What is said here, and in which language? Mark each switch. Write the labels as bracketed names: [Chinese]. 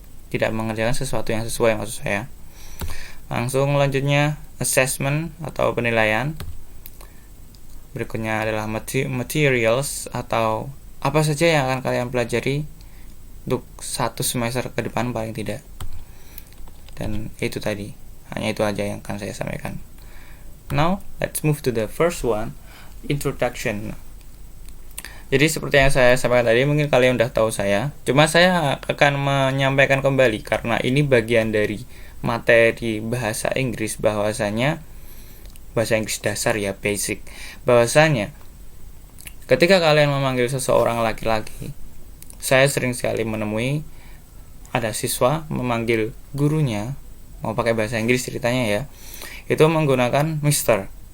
[Indonesian] Tidak mengerjakan sesuatu yang sesuai maksud saya. Langsung lanjutnya assessment atau penilaian. Berikutnya adalah materials atau apa saja yang akan kalian pelajari untuk satu semester ke depan paling tidak. Dan itu tadi, hanya itu aja yang akan saya sampaikan. [English] Now, let's move to the first one, introduction. [Indonesian] Jadi seperti yang saya sampaikan tadi, mungkin kalian udah tahu saya. Cuma saya akan menyampaikan kembali karena ini bagian dari materi bahasa Inggris, bahwasanya bahasa Inggris dasar ya, basic. Bahwasanya ketika kalian memanggil seseorang laki-laki, saya sering sekali menemui ada siswa memanggil gurunya, mau pakai bahasa Inggris ceritanya ya, itu menggunakan Mister.